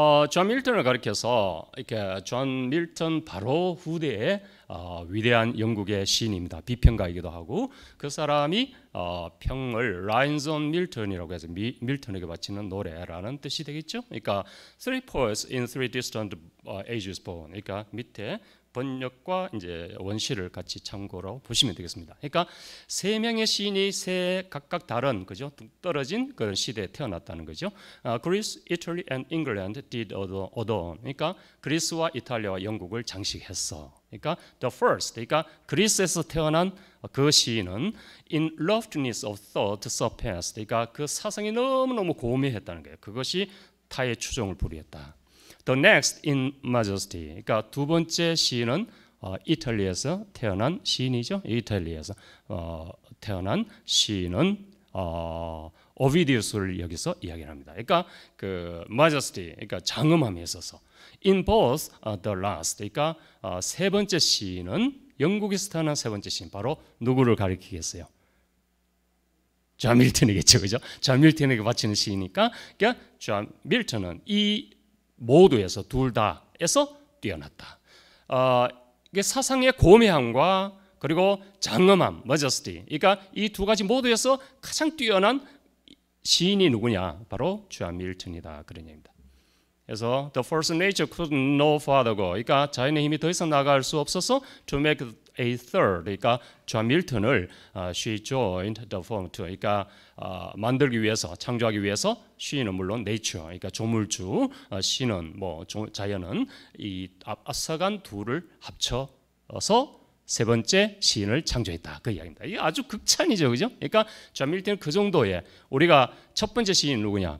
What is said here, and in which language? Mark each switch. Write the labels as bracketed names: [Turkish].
[Korean] 존 밀턴을 가리켜서 이렇게 존 밀턴 바로 후대의 위대한 영국의 시인입니다. 비평가이기도 하고, 그 사람이 평을 Lines on Milton이라고 해서 밀턴에게 바치는 노래라는 뜻이 되겠죠. 그러니까 [English] Three poets in three distant ages born. [Korean] 그러니까 밑에 번역과 이제 원시를 같이 참고로 보시면 되겠습니다. 그러니까 세 명의 시인이 각각 다른, 그죠? 떨어진 그런 시대에 태어났다는 거죠. [English] Greece, Italy, and England did adorn. [Korean] 그러니까 그리스와 이탈리아와 영국을 장식했어. 그러니까 [English] the first, [Korean] 그러니까 그리스에서 태어난 그 시인은 [English] in loftiness of thought surpassed. [Korean] 그러니까 그 사상이 너무너무 고매했다는 거예요. 그것이 타의 추종을 불이했다. [English] The next in majesty. [Korean] 그러니까 두 번째 시인은 이탈리아에서 태어난 시인이죠. 이탈리아에서 태어난 시인은 오비디우스를 여기서 이야기합니다. 그러니까 그 majesty, 그러니까 장엄함에 있어서 [English] in both the last. [Korean] 그러니까 세 번째 시인은 영국에서 태어난 세 번째 시인, 바로 누구를 가리키겠어요? 존 밀턴이겠죠, 그죠? 존 밀턴에게 바치는 시이니까, 그러니까 존 밀턴은 이 모두에서, 둘 다에서 뛰어났다. 이게 사상의 고매함과 그리고 장엄함, majesty. 그러니까 이 두 가지 모두에서 가장 뛰어난 시인이 누구냐? 바로 존 밀턴이다. 그런 얘기입니다. 그래서 [English] the first nature could no farther go. [Korean] 그러니까 자연의 힘이 더 이상 나갈 수 없어서 [English] to make a third. [Korean] 그러니까 존 밀턴을 [English] she joined the form two. [Korean] 그러니까 만들기 위해서, 창조하기 위해서 시인은 물론 nature, 그러니까 조물주, 시는 뭐 자연은 이 앞서간 둘을 합쳐서 세 번째 시인을 창조했다. 그 이야기입니다. 이게 아주 극찬이죠, 그죠? 그러니까 존 밀턴은 그 정도의, 우리가 첫 번째 시인 누구냐?